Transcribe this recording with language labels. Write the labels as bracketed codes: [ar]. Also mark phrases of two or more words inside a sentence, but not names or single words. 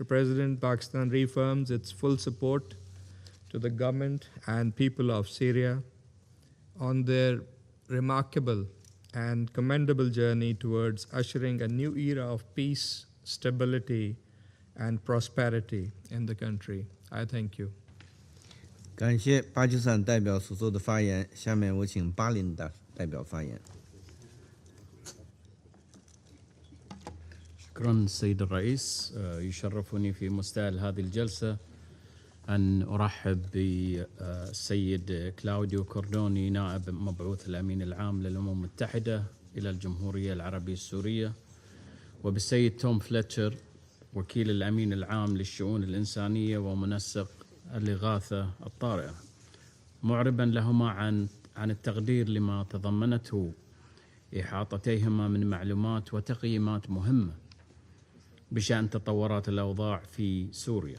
[en] President, Pakistan reaffirms its full support to the government and people of Syria on their remarkable and commendable journey towards ushering a new era of peace, stability, and prosperity in the country. I thank you. [zh] 感谢巴基斯坦代表所做的发言。下面我请巴林代表发言。 [ar] شكرا السيد الرئيس. يشرفني في مستهل هذه الجلسة أن أرحب بالسيد كلاوديو كوردوني نائب مبعوث الأمين العام للأمم المتحدة إلى الجمهورية العربية السورية، وبالسيد توم فليتشر وكيل الأمين العام للشؤون الإنسانية ومنسق الإغاثة الطارئة، معربا لهما عن التقدير لما تضمنته إحاطتيهما من معلومات وتقييمات مهمة بشأن تطورات الأوضاع في سوريا.